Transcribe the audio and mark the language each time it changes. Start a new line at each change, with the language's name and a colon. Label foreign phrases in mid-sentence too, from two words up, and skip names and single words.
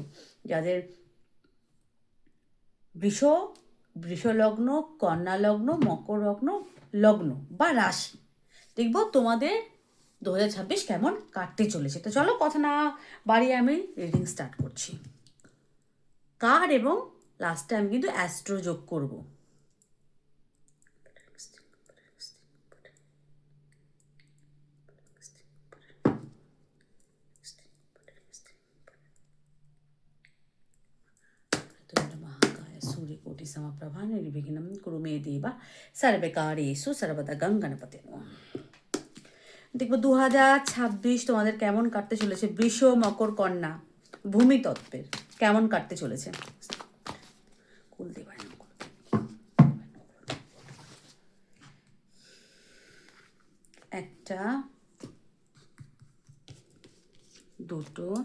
Bangla: যাদের বৃষ বৃষ লগ্ন, কন্যা লগ্ন, মকর লগ্ন, লগ্ন বা রাশি, দেখবো তোমাদের 2026 কেমন কাটতে চলেছে। তো চলো কথা না বাড়িয়ে আমি
English: reading start
Bangla: করছি। কার্ড এবং লাস্টে আমি কিন্তু অ্যাস্ট্রো যোগ করব।
Sanskrit: सूर्यकोटि समप्रभा निर्विघ्नं कुरु मे देव सर्वकार्येषु सर्वदा गणपते नमः।
Bangla: দেখবো 2026 তোমাদের কেমন কাটতে চলেছে। বৃষ, মকর, কন্যা ভূমি তত্ত্বের কেমন কাটতে চলেছে। একটা, দুটো,